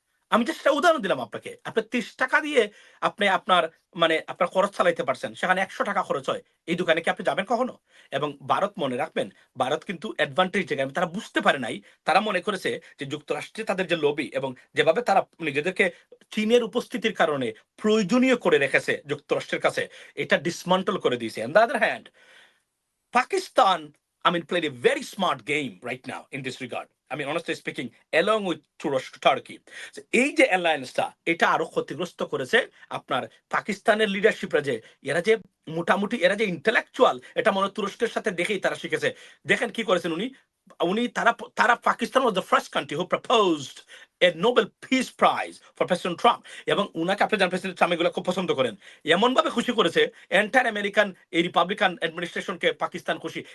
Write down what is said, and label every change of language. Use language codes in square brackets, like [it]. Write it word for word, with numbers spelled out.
[bn] আমি জাস্ট একটা উদাহরণ দিলাম আপনাকে। আপনি তিরিশ টাকা দিয়ে আপনি আপনার মানে আপনার খরচ চালাইতে পারছেন, সেখানে একশো টাকা খরচ হয়। এই দোকানে কি আপনি যাবেন কখনো? এবং ভারত মনে রাখবেন, ভারত কিন্তু অ্যাডভান্টেজ যেখানে তারা বুঝতে পারে নাই, তারা মনে করেছে যে যুক্তরাষ্ট্রে তাদের যে লবি এবং যেভাবে তারা নিজেদেরকে চীনের উপস্থিতির কারণে প্রয়োজনীয় করে রেখেছে যুক্তরাষ্ট্রের কাছে, এটা ডিসমান্টল করে দিয়েছে। [en] And the other hand Pakistan, I mean, played a very smart game right now in this regard. I mean, honestly speaking, along with Turos- Turkey. [bn] So, এই যে অ্যালায়েন্সটা, এটা আরো ক্ষতিগ্রস্ত করেছে আপনার পাকিস্তানের লিডারশিপরা, যে এরা যে মোটামুটি এরা যে ইন্টেলেকচুয়াল, এটা মনে হয় তুরস্কের সাথে দেখেই তারা শিখেছে। দেখেন কি করেছেন উনি উনি তারা তারা [en] Pakistan was the first country who proposed a Nobel peace prize for President Trump, [bn] এবং উনাকে আপনি জানেন প্রেসিডেন্ট ট্রাম্প এগুলো খুব পছন্দ করেন, এমন ভাবে খুশি করেছে এন্টায়ার আমেরিকান এই রিপাবলিকান অ্যাডমিনিস্ট্রেশনকে পাকিস্তান খুশি।